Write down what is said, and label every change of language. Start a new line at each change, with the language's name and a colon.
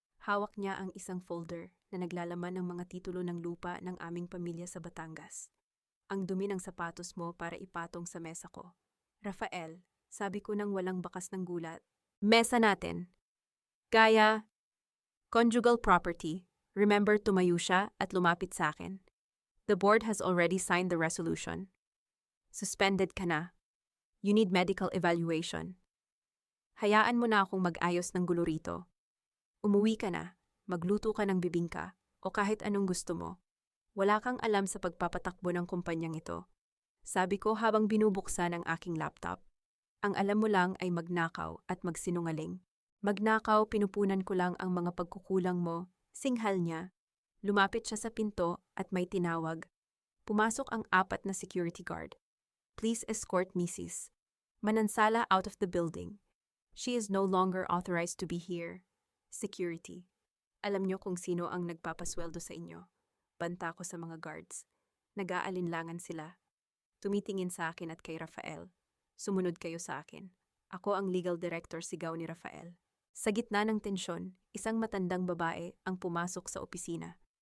Filipino: Hawak niya ang isang folder na naglalaman ng mga titulo ng lupa ng aming pamilya sa Batangas. "Ang dumi ng sapatos mo para ipatong sa mesa ko." "Rafael," sabi ko nang walang bakas ng gulat. "Mesa natin." "Gaya, conjugal property." Remember, tumayo siya at lumapit sa akin.
English: "The board has already signed the resolution.
Filipino: Suspended ka na.
English: You need medical evaluation.
Filipino: Hayaan mo na akong mag-ayos ng gulo rito. Umuwi ka na, magluto ka ng bibingka, o kahit anong gusto mo. Wala kang alam sa pagpapatakbo ng kumpanyang ito." Sabi ko habang binubuksan ang aking laptop. "Ang alam mo lang ay magnakaw at magsinungaling. Magnakaw, pinupunan ko lang ang mga pagkukulang mo." Singhal niya. Lumapit siya sa pinto at may tinawag. Pumasok ang 4 na security guard.
English: "Please escort Mrs. Manansala out of the building. She is no longer authorized to be here." Security.
Filipino: "Alam niyo kung sino ang nagpapasweldo sa inyo." Banta ko sa mga guards. Nag-aalinlangan sila. Tumitingin sa akin at kay Rafael. "Sumunod kayo sa akin. Ako ang legal director," sigaw ni Rafael. Sa gitna ng tensyon, isang matandang babae ang pumasok sa opisina.